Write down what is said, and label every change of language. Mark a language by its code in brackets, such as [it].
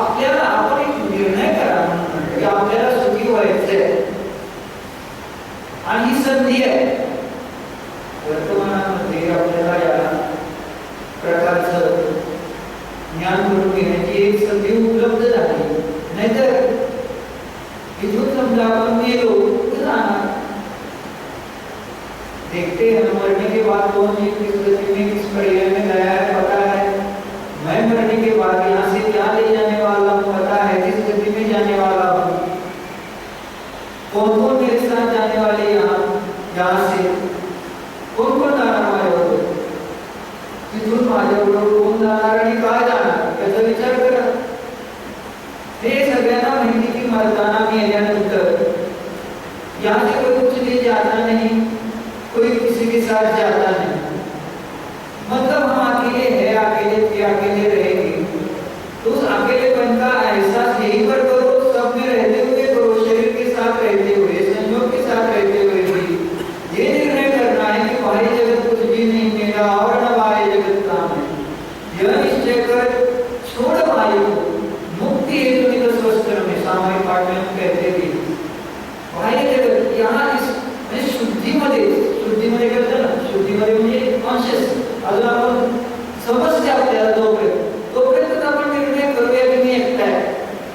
[mr] आपल्याला आपण एक निर्णय करा म्हणून की आपल्याला सुखी व्हायचंय आणि ही संधी आहे। वर्तमानामध्ये आपल्याला या प्रकारचं ज्ञान करून घेण्याची एक संधी उपलब्ध झाली, नाहीतर इथून समजा आपण मेलो कुठे जाणार? [hi] देखते हैं मरने के बाद कौन किस गति में, किस पर्याय में गया है पता है। मैं मरने के बाद यहाँ से क्या ले जाने वाला हूँ पता है, किस गति में जाने वाला हूँ, कौन कौन मेरे साथ जाने वाले यहाँ यहाँ से [mr] कोण कोण जाणार माझ्याबरोबर, तिथून माझ्याबरोबर कोण जाणार आणि काय जाणार याचा विचार करा। हे सगळ्यांना माहिती की मरताना मी येण्यानंतर [hi] यहाँ से कोई कुछ ले जाता नहीं, कोई किसी के साथ जाता नहीं, मतलब हम अकेले हैं, अकेले रहेंगे। तो उस अकेलेपन का एहसास यहीं पर करो, सब में रहते हुए करो, शरीर के साथ रहते हुए, संयोग के साथ रहते हुए भी ये निर्णय करना है कि बाह्य जगत कुछ भी नहीं मेरा और न बाह्य जगत काम है। यह निश्चय कर छोड़ बाह्य को, मुक्ति हेतु निकट स्वस्त्र में सामान्य पाठ में हम कहते थे बाह्य जगत यहाँ इस [mr] शुद्धीमध्ये करतं ना, शुद्धीमध्ये म्हणजे कॉन्शियस। अजून आपण समजते आपल्याला तोपर्यंत आपण निर्णय करूया की मी एकटा आहे।